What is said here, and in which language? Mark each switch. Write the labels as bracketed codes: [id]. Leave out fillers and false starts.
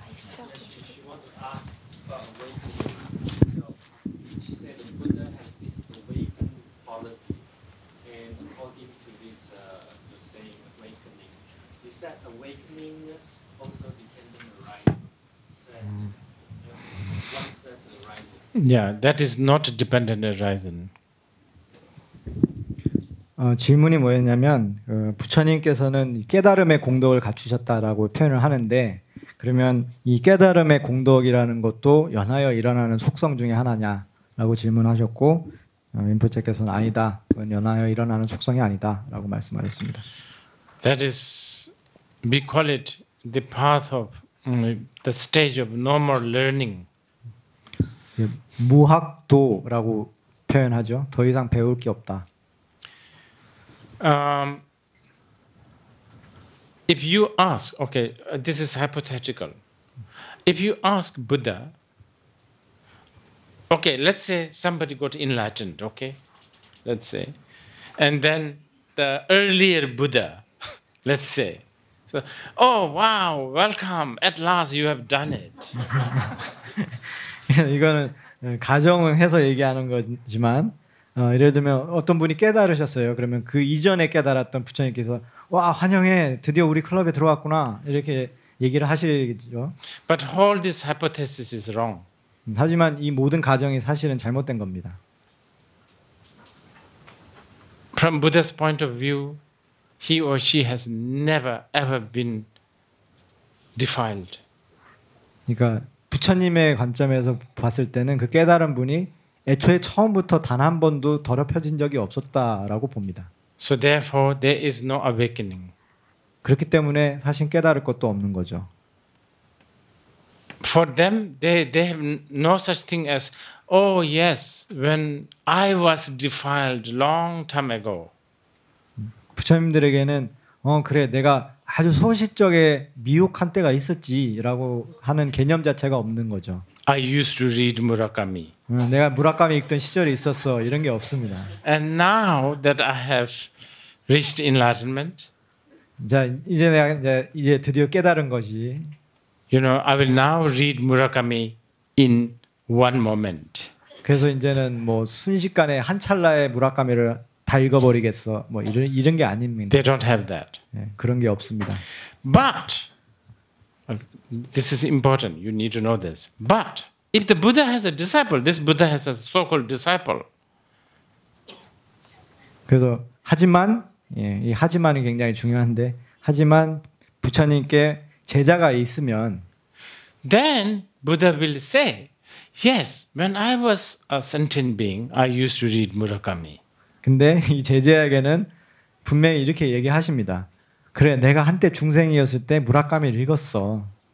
[en] She said the Buddha has this awakened quality, and according to this, the saying awakening, is that awakeningness also dependent on rising? Is that once that's arising? Yeah, that is not dependent horizon. [ko] 질문이 뭐였냐면 부처님께서는 깨달음의 공덕을 갖추셨다라고 표현을 하는데 그러면 이 깨달음의 공덕이라는 것도 연하여 일어나는 속성 중에 하나냐라고 질문하셨고 린포체께서는 아니다. 그건 연하여 일어나는 속성이 아니다라고 말씀하셨습니다. [en] That is, we call it the path of the stage of no more learning. [ko] 무학도라고 표현하죠. 더 이상 배울 게 없다. [en] If you ask, okay, this is hypothetical. If you ask Buddha, okay, let's say somebody got enlightened, okay, let's say, and then the earlier Buddha, let's say, so, oh wow, welcome, at last you have done it. [ko] 이거는 가정을 해서 얘기하는 거지만 예를 들면 어떤 분이 깨달으셨어요. 그러면 그 이전에 깨달았던 부처님께서 와 환영해 드디어 우리 클럽에 들어왔구나 이렇게 얘기를 하시죠. [en] But all this hypothesis is wrong. [ko] 하지만 이 모든 가정이 사실은 잘못된 겁니다. [en] From Buddha's point of view, he or she has never ever been defiled. [ko] 그러니까 부처님의 관점에서 봤을 때는 그 깨달은 분이 애초에 처음부터 단 한 번도 더럽혀진 적이 없었다라고 봅니다. [en] So therefore there is no awakening. [ko] 그렇기 때문에 사실 깨달을 것도 없는 거죠. [en] For them, they have no such thing as, oh yes, when I was defiled long time ago. [ko] 부처님들에게는 그래 내가 아주 소시적에 미혹한 때가 있었지라고 하는 개념 자체가 없는 거죠. [en] I used to read Murakami. [ko] 내가 무라카미 읽던 시절이 있었어 이런 게 없습니다. [en] And now that I have reached enlightenment. [ko] 자, 이제 내가 이제 드디어 깨달은 것이 [en] You know, I will now read Murakami in one moment. [ko] 그래서 이제는 뭐 순식간에 한 찰나에 무라카미를 다 읽어버리겠어. 뭐 이런 게 아닙니다. [en] They don't have that. [ko] 예, 그런 게 없습니다. [en] But this is important. You need to know this. But if the Buddha has a disciple, this Buddha has a so-called disciple. [ko] 그래서 하지만 이 하지만이 굉장히 중요한데 하지만 부처님께 제자가 있으면 [en] Then Buddha will say, yes, when I was a sentient being, I used to read Murakami. [ko] 근데 이 제자에게는 분명히 이렇게 얘기하십니다. 그래, 내가 한때 중생이었을 때 무라카미를 읽었어.